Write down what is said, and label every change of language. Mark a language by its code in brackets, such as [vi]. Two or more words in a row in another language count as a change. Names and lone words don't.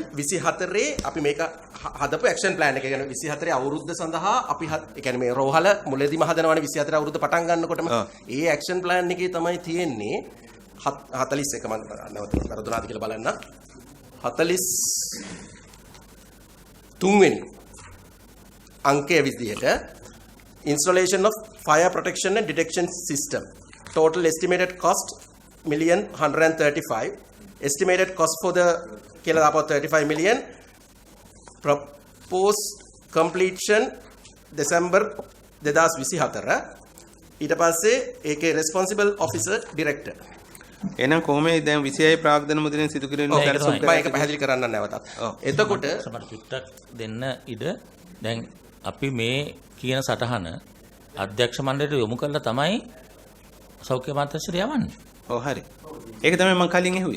[si] 24 අපි මේක හදපු [en] action plan [si] එක ගැන 24 අවුරුද්ද සඳහා අපි ඒ කියන්නේ මේ රෝහල මුලදීම හදනවනේ 24 අවුරුද්ද පටන් ගන්නකොටම ඒ [en] action plan [si] එකේ තමයි තියෙන්නේ 41 මම නැවත වැරදුනාද කියලා බලන්න [en] 43 [si] වෙනි අංකයේ විදිහට [en] installation of fire protection and detection system total estimated cost $1,135,000 estimated cost for the [si] කියලා දාපුවා [en] 35 million proposed completion December 2024 [si] ඊට පස්සේ ඒකේ [en] responsible officer director. [si] එහෙනම් කොහොමද දැන් 26 ප්‍රාග්ධන මුදලින් සිදු කිරීම සැලසුම් මම ඒක පැහැදිලි කරන්න නැවතත්. එතකොට සමහර චුට්ටක් දෙන්න ඉඩ දැන් අපි මේ කියන සටහන අධ්‍යක්ෂ මණ්ඩලයට යොමු කරලා තමයි සෞඛ්‍ය අමාත්‍යාංශයට යවන්නේ. ඔව් හරි. ඒක තමයි මම කලින් ඇහුවේ.